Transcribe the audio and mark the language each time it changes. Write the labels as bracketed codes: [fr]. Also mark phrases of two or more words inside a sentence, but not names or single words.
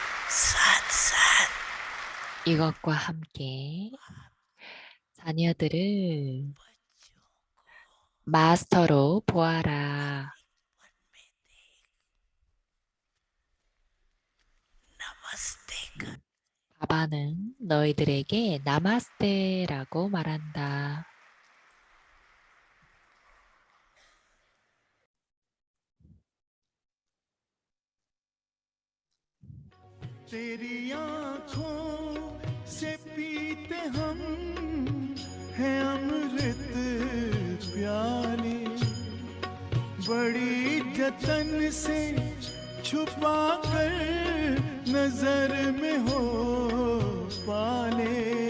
[ko] 이것과 함께 자녀들을 마스터로 보아라. 바바는 너희들에게 나마스테라고 말한다. [hi] तेरी आँखों से पीते हम हैं अमृत प्याले बड़ी जतन से छुपा कर नजर में हो पाले